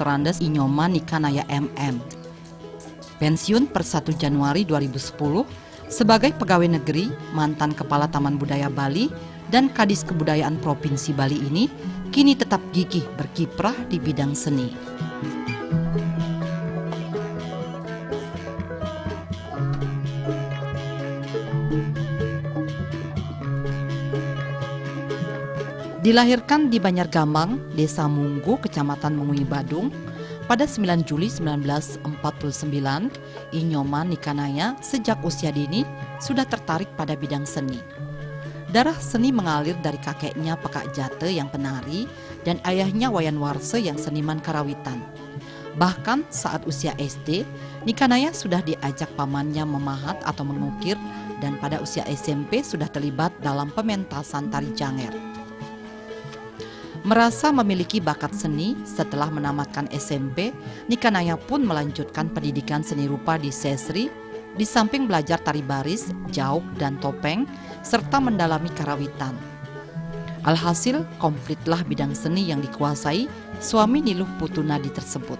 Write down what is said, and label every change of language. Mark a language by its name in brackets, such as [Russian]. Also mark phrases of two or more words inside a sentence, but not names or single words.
[Indonesian] Andes Inyoma Nikanaya MM. Pensiun per 1 Januari 2010 sebagai pegawai negeri, mantan Kepala Taman Budaya Bali, dan Kadis Kebudayaan Provinsi Bali ini kini tetap gigih berkiprah di bidang seni. Dilahirkan di Banjargambang, Desa Munggu, Kecamatan Mengui, Badung, pada 9 Juli 1949, Inyoma Nikanaya sejak usia dini sudah tertarik pada bidang seni. Darah seni mengalir dari kakeknya Pekak Jate yang penari dan ayahnya Wayan Warse yang seniman karawitan. Bahkan saat usia SD, Nikanaya sudah diajak pamannya memahat atau mengukir dan pada usia SMP sudah terlibat dalam pementasan tari janger. Merasa memiliki bakat seni, setelah menamatkan SMP, Nikanaya pun melanjutkan pendidikan seni rupa di Sesri, di samping belajar tari baris, jauk, dan topeng, serta mendalami karawitan. Alhasil, komplitlah bidang seni yang dikuasai suami Niluh Putunadi tersebut.